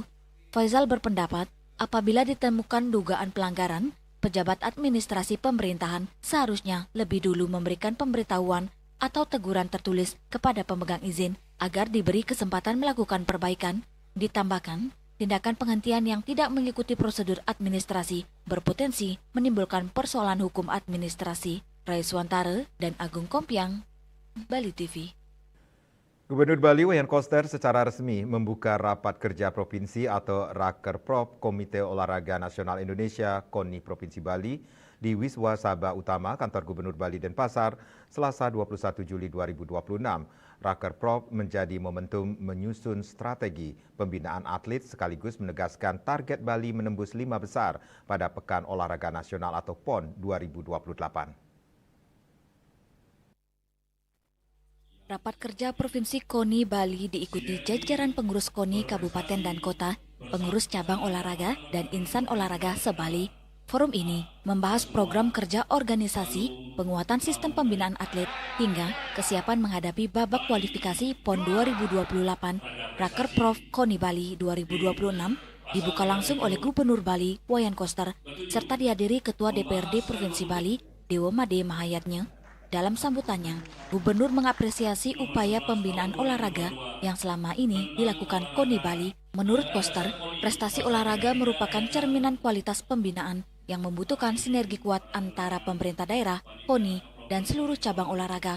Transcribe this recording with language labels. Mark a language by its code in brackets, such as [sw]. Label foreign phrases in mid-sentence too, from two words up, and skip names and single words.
[id] Faisal berpendapat, apabila ditemukan dugaan pelanggaran, pejabat administrasi pemerintahan seharusnya lebih dulu memberikan pemberitahuan atau teguran tertulis kepada pemegang izin agar diberi kesempatan melakukan perbaikan. Ditambahkan, tindakan penghentian yang tidak mengikuti prosedur administrasi berpotensi menimbulkan persoalan hukum administrasi. Rai Suantara dan Agung Kompiang, Bali TV. Gubernur Bali Wayan Koster secara resmi membuka rapat kerja provinsi atau Rakerprop Komite Olahraga Nasional Indonesia KONI Provinsi Bali di Wiswa Sabha Utama Kantor Gubernur Bali Denpasar, Selasa 21 Juli 2026. Rakerprop menjadi momentum menyusun strategi pembinaan atlet sekaligus menegaskan target Bali menembus 5 besar pada Pekan Olahraga Nasional atau PON 2028. Rapat kerja Provinsi KONI Bali diikuti jajaran pengurus KONI Kabupaten dan Kota, pengurus cabang olahraga, dan insan olahraga se-Bali. Forum ini membahas program kerja organisasi, penguatan sistem pembinaan atlet, hingga kesiapan menghadapi babak kualifikasi PON 2028 Rakerprop KONI Bali 2026 dibuka langsung oleh Gubernur Bali, Wayan Koster, serta dihadiri Ketua DPRD Provinsi Bali, Dewo Made Mahayatnya. Dalam sambutannya, Gubernur mengapresiasi upaya pembinaan olahraga yang selama ini dilakukan KONI Bali. Menurut Koster, prestasi olahraga merupakan cerminan kualitas pembinaan yang membutuhkan sinergi kuat antara pemerintah daerah, KONI, dan seluruh cabang olahraga.